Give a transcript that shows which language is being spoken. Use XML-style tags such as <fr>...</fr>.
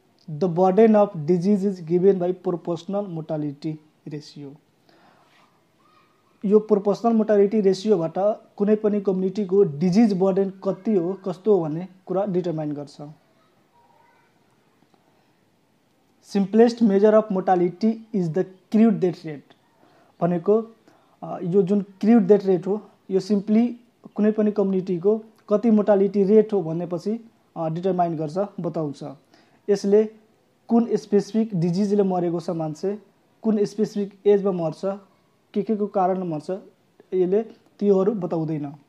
<en>The burden of disease is given by proportional mortality ratio.</en> <ne>यो proportional mortality रेसियोबाट कुनै पनि कम्युनिटीको disease burden कति हो, कस्तो हो भन्ने कुरा डिटरमाइन गर्छ।</ne> <en>Simplest measure of mortality is the crude death rate.</en> <ne>भनेको यो जुन क्रुड डेथ रेट हो यो सिम्पली कुनै पनि कम्युनिटीको कति मोर्टालिटी रेट हो भनेपछि डिटरमाइन गर्छ, बताउँछ। यसले कुन स्पेसिफिक डिजिजले मरेको छ मान्छे, कुन स्पेसिफिक एजमा मर्छ, के को कारणले मर्छ, यसले त्योहरू बताउँदैन।</ne>